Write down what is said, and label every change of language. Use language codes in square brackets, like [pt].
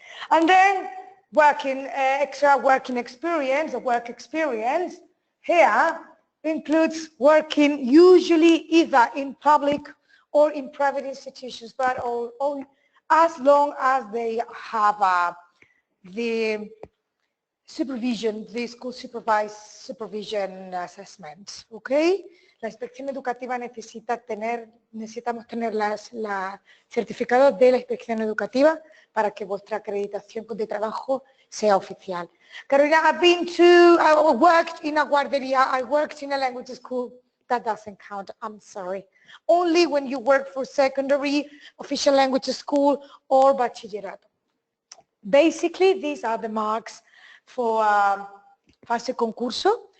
[en] And then extra working experience, or work experience, here includes working usually either in public or in private institutions, but all as long as they have the supervision, the school supervised supervision assessment, ¿ok? [es] La inspección educativa necesitamos tener la certificado de la inspección educativa para que vuestra acreditación de trabajo sea oficial. [en] Carolina, I worked in a guardería, I worked in a language school. That doesn't count, I'm sorry. Only when you work for secondary, official language school, or bachillerato. Basically, these are the marks for fase concurso.